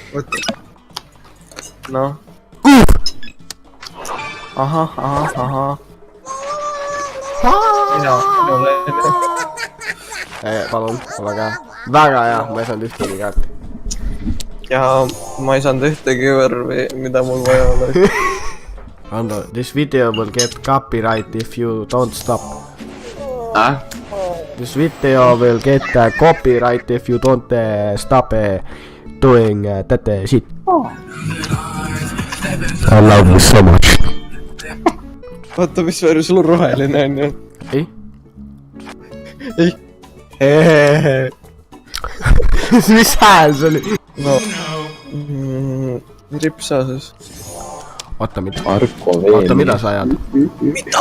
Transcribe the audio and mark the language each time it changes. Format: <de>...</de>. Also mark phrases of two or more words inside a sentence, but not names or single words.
<et>No. Ahah. Palun, ole käe. Väga hea, ma ei saanud ühtegi kaarti. Ja ma ei saanud ühtegi värvi, mida mul vaja oli.</et> <en>Ando, this video will get copyright if you don't stop. This video will get copyright if you don't stop doing that shit. I love you so much.</en> <et>Vaata, mis värvi sul on roheline on ju. Ei? Ei. Mis hääl see oli? No. Ripsa siis. Oota, mida sa ajad? Mida?</et>